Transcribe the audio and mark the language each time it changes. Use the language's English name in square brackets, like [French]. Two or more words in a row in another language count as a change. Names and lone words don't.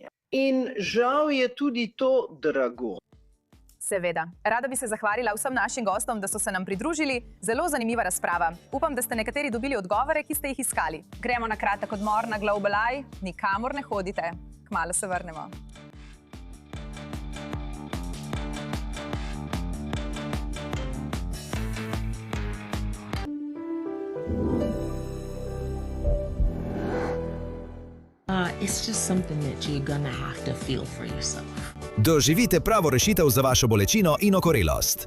[Slovenian] In žal je tudi to drago. Seveda. Rada bi se zahvalila vsem našim gostom, da so se nam pridružili. Zelo zanimiva razprava. Upam, da ste nekateri dobili odgovore, ki ste jih iskali. Gremo na kratek odmor na Global Eye. Nikamor ne hodite. Kmalu se vrnemo. [English] It's just something that you're gonna have to feel for yourself. [Slovenian] Doživite pravo rešitev za vašo bolečino in okorelost.